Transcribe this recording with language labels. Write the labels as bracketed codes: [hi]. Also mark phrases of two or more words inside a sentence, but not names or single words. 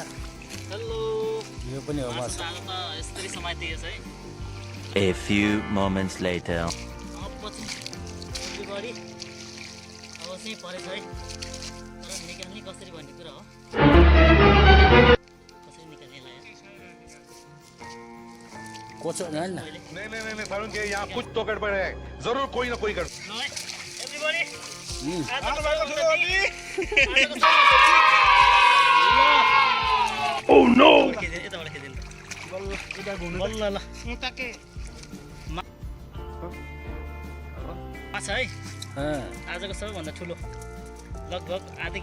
[ne] हेलो यो पनि हो माछा यसरी समाइदिएछ है [en] A few moments later. [ne] अब चाहिँ परेछ है तर निकाल्ने कसरी भन्ने कुरा हो कसरी निकाल्ने लाग्यो कोचो हैन [hi] नहीं सारुण के यहाँ कुछ तो गड़बड़ है जरूर कोई ना कोई गड़बड़ [ne] एभ्रीबडी [en] oh no [ne] यताबाट खेदिनु बल्ल ल माछा है आजको सबैभन्दा ठुलो लगभग आधै